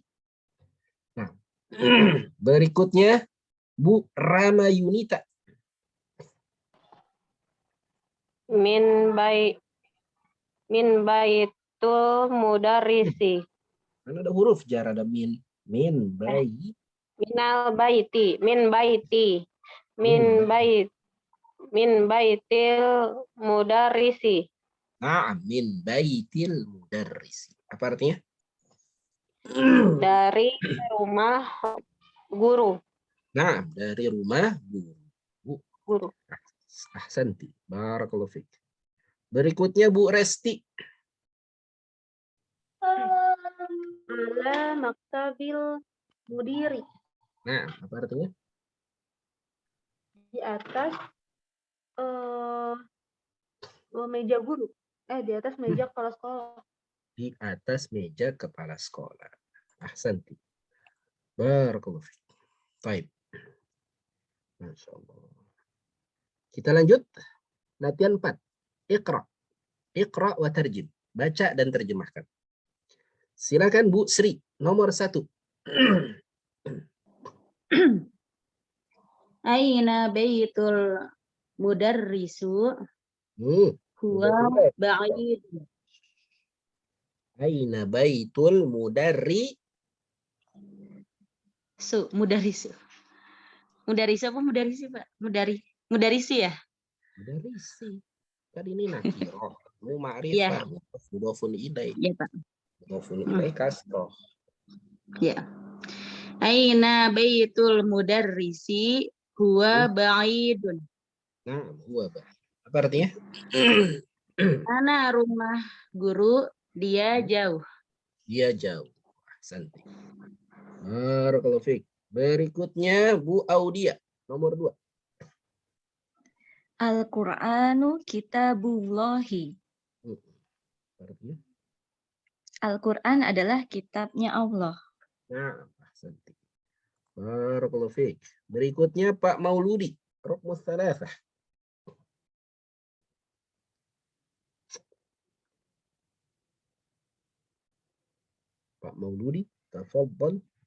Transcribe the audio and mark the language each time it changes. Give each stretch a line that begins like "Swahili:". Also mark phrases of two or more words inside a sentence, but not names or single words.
Indonesian: Nah, berikutnya Bu Ramayunita.
Arabic: من بيت المدرس.
Indonesian: Kan ada huruf jar, ada min.
Arabic: من بيي. من البيت. من بيت المدرس. Nah, من بيت المدرس.
Indonesian: Apa artinya? Dari rumah guru. Nah, dari rumah guru.
Arabic: أحسنتِ. بارك الله فيك.
Indonesian: Berikutnya Bu Resti.
Arabic: على مكتب المدير.
Indonesian: Nah, apa artinya? Di atas meja guru. Di atas meja kepala sekolah. Di atas meja kepala sekolah.
Arabic: أحسنتِ. بارك الله فيك. Baik. ما شاء الله.
Indonesian: Kita lanjut.
Arabic: Latihan 4. اقرأ. اقرأ وترجم.
Indonesian: Baca dan terjemahkan. Silakan Bu Sri. Nomor 1.
Arabic: أين بيت المدرس هو بعيد. أين بيت المدر. مدرس. مدرس apa mudarrisi, Pak? مدرسِ ya?
Indonesian: Mudarrisi. Kan ini nakirah. Mu ma'rifah.
Arabic: مضاف إليه.
Indonesian: Iya, Pak.
Arabic: مضاف إليه كسرة.
Indonesian: Ya.
Arabic: أين بيت المدرس هو بعيد.
Indonesian: Nah,
Arabic: هو بعيد.
Indonesian: Apa artinya? Mana rumah guru, dia jauh. Dia jauh. Santai.
Arabic: بارك الله فيك.
Indonesian: Berikutnya Bu Audia. Nomor 2.
Arabic: القرآن كتاب الله.
Indonesian: Artinya? Al-Qur'an adalah kitabnya Allah. Nah, santai.
Arabic: بارك الله فيك.
Indonesian: Berikutnya Pak Mauludi.
Arabic: رقم ثلاثة.
Indonesian: Pak Mauludi, tafadhal.